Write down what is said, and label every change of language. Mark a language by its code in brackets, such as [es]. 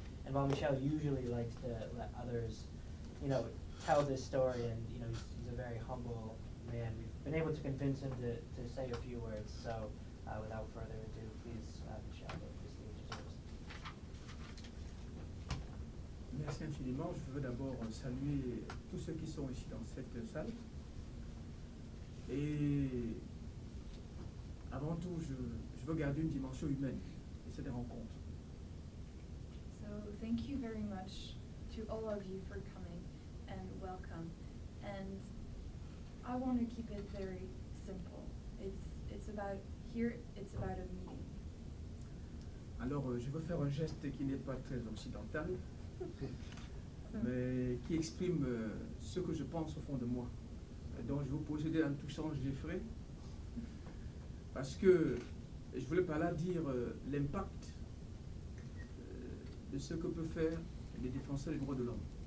[en] And while Michel usually likes to let others, tell this story, and he's a very humble man, we've been able to convince him to say a few words. So, without further ado, please, Michel, the stage is yours. [fr] Merci infiniment. Je veux d'abord saluer tous ceux qui sont ici dans cette salle. Et avant tout, je veux garder une dimension humaine, et c'est des rencontres. [en] So thank you very much to all of you for coming and welcome. And I want to keep it very simple. It's about a meeting. [fr] Alors, je veux faire un geste qui n'est pas très occidental, mais qui exprime ce que je pense au fond de moi. Et donc, je vais vous procéder en touchant Geoffrey, parce que je voulais par là dire l'impact de ce que peuvent faire les défenseurs des droits de l'homme.